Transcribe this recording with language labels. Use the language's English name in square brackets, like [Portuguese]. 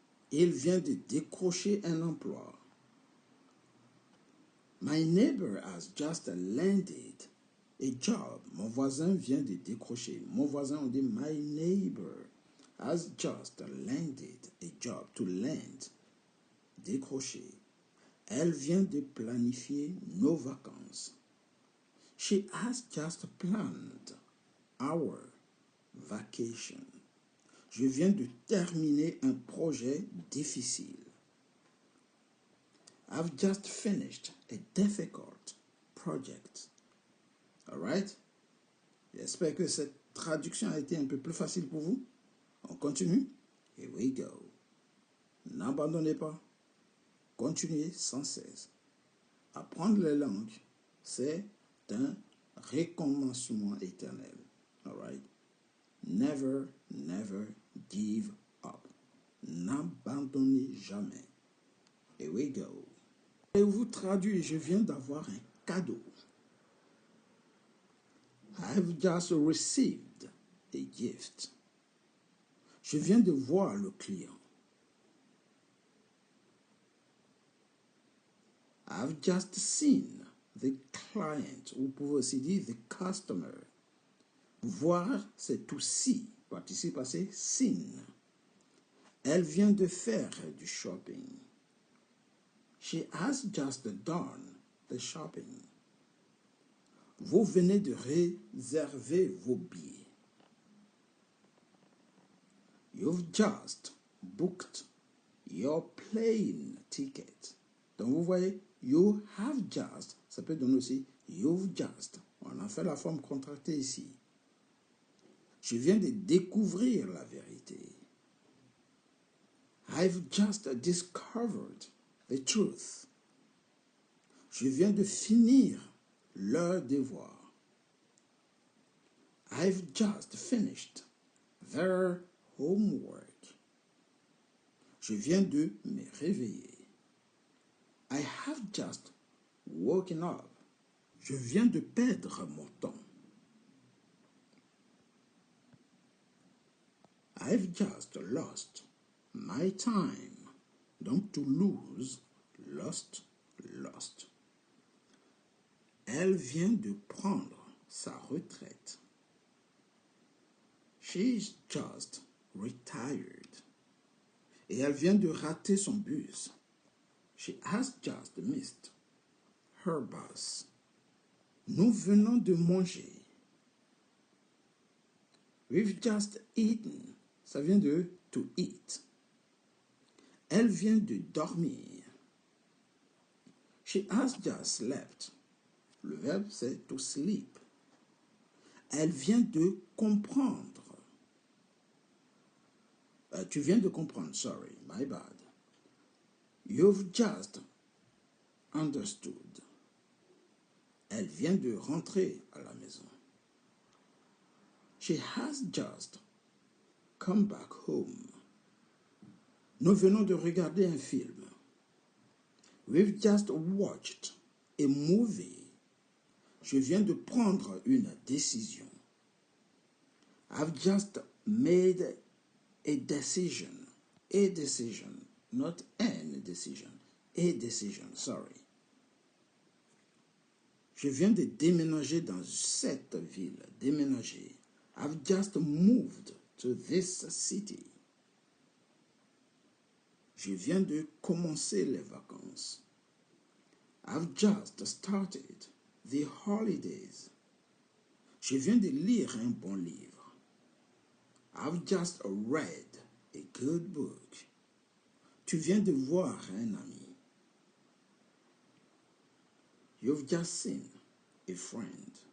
[French] Il vient de décrocher un emploi. [English] My neighbor has just landed a job. [French] Mon voisin vient de décrocher. Mon voisin, on dit [English] my neighbor has just landed a job. To land, décrocher. [French] Elle vient de planifier nos vacances. [English] She has just planned our vacation. [French] Je viens de terminer un projet difficile. [English] I've just finished a difficult project. All right? [French] J'espère que cette traduction a été un peu plus facile pour vous. On continue? [English] Here we go. [French] N'abandonnez pas. Continuez sans cesse. Apprendre les langues, c'est un recommencement éternel. [English] All right? Never, never give up. [French] N'abandonnez jamais. [English] Here we go. [French] Et vous traduire, je viens d'avoir un cadeau. [English] I've just received a gift. [French] Je viens de voir le client. [English] I've just seen the client. [French] Vous pouvez aussi dire [English] the customer. [French] Voir, c'est [English] to see. [French] Participe passé, seen. Elle vient de faire du shopping. [English] She has just done the shopping. [French] Vous venez de réserver vos billets. [English] You've just booked your plane ticket. [French] Donc vous voyez, [English] you have just, [French] ça peut donner aussi [English] you've just. [French] On a fait la forme contractée ici. Je viens de découvrir la vérité. [English] I've just discovered the truth. [French] Je viens de finir leur devoir. [English] I've just finished their homework. [French] Je viens de me réveiller. [English] I have just woken up. [French] Je viens de perdre mon temps. [English] I've just lost my time. Donc, to lose, lost, lost. [French] Elle vient de prendre sa retraite. [English] She's just retired. [French] Et elle vient de rater son bus. [English] She has just missed her bus. [French] Nous venons de manger. [English] We've just eaten. [French] Ça vient de [English] to eat. [French] Elle vient de dormir. [English] She has just slept. [French] Le verbe, c'est [English] to sleep. [French] Elle vient de comprendre. Tu viens de comprendre, [English] sorry, my bad. You've just understood. [French] Elle vient de rentrer à la maison. [English] She has just come back home. [French] Nous venons de regarder un film. [English] We've just watched a movie. [French] Je viens de prendre une décision. [English] I've just made a decision. A decision, not an decision. A decision, sorry. [French] Je viens de déménager dans cette ville. Déménager. [English] I've just moved to this city. [French] Je viens de commencer les vacances. [English] I've just started the holidays. [French] Je viens de lire un bon livre. [English] I've just read a good book. [French] Tu viens de voir un ami. [English] You've just seen a friend.